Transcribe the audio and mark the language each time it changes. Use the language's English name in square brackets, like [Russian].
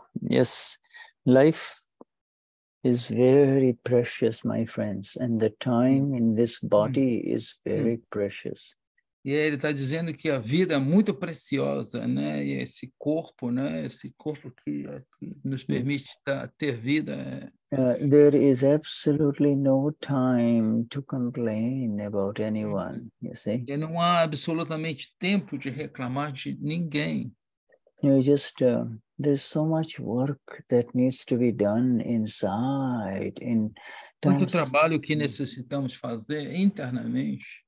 [English] Yes, life is very precious, my friends, and the time in this body is very precious. [Portuguese] E ele está dizendo que a vida é muito preciosa, né? E esse corpo, né? Esse corpo que nos permite ter vida. [English] There is absolutely no time to complain about anyone, you see. [Portuguese] E não há absolutamente tempo de reclamar de ninguém. [English] There's so much work that needs to be done inside. [Portuguese] Muito trabalho que necessitamos fazer internamente.